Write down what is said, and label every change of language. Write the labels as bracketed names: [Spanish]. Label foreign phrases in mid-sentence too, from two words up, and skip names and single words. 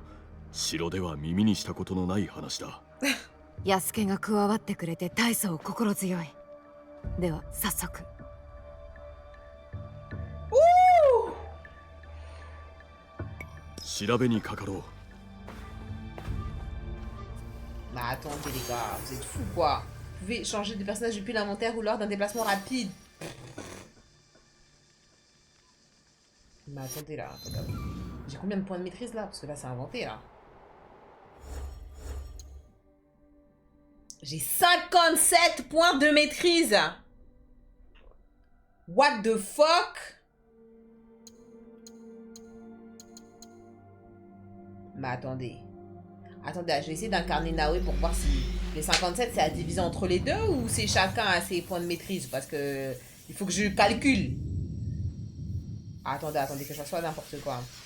[Japanese] 城では耳にしたことのない話だ。安助が加わってくれて大層心強いでは早速調べにかかろう。 [French] Bah attendez les gars, vous êtes fous quoi? Vous pouvez changer de personnage depuis l'inventaire ou lors d'un déplacement rapide. Mais attendez là, attendez. J'ai combien de points de maîtrise là? Parce que là c'est inventé là. J'ai 57 points de maîtrise. [English] What the fuck? [French] Mais attendez. Attendez, je vais essayer d'incarner Naoe pour voir si les 57 c'est à diviser entre les deux ou c'est chacun à ses points de maîtrise parce que il faut que je calcule. Attendez, attendez que je fasse pas n'importe quoi.